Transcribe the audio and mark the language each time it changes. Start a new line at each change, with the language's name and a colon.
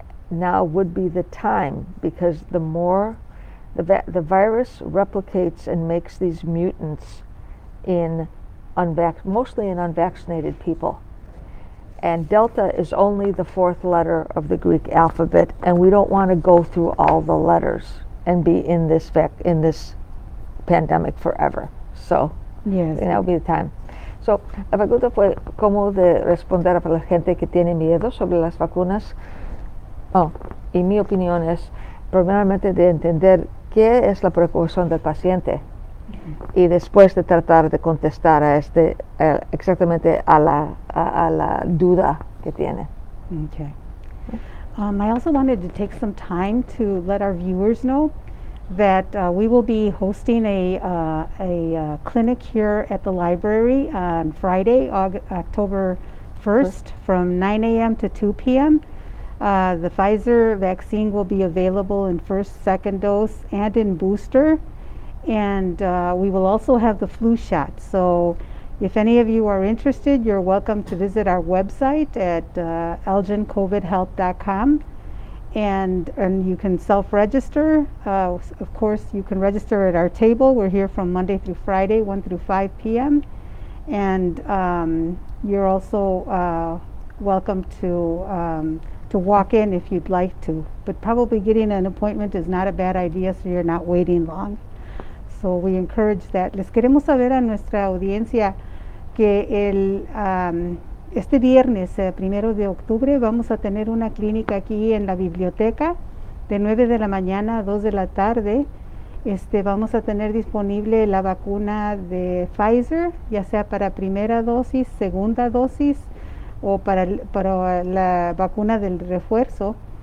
English: Now would be the time, because the more the virus replicates and makes these mutants in mostly in unvaccinated people. And Delta is only the 4th letter of the Greek alphabet, and we don't want to go through all the letters and be in this pandemic forever. So Yes. that would be the time.
Spanish: So, la pregunta fue cómo de responder a la gente que tiene miedo sobre las vacunas. Y mi opinión es, primeramente, de entender qué es la preocupación del paciente y después de tratar de contestar a exactamente a la duda que tiene.
English: Okay. I also wanted to take some time to let our viewers know that we will be hosting a clinic here at the library on Friday, October 1st, from 9 a.m. to 2 p.m. The Pfizer vaccine will be available in first, second dose, and in booster. And we will also have the flu shot. So if any of you are interested, you're welcome to visit our website at elgincovidhelp.com. And you can self-register. Of course, you can register at our table. We're here from Monday through Friday, 1 through 5 p.m. And you're also welcome to walk in if you'd like to. But probably getting an appointment is not a bad idea, so you're not waiting long. So we encourage that.
Spanish: Les queremos saber a nuestra audiencia que este viernes, 1 de octubre, vamos a tener una clínica aquí en la biblioteca de 9 de la mañana a 2 de la tarde. Vamos a tener disponible la vacuna de Pfizer, ya sea para primera dosis, segunda dosis o para la vacuna del refuerzo.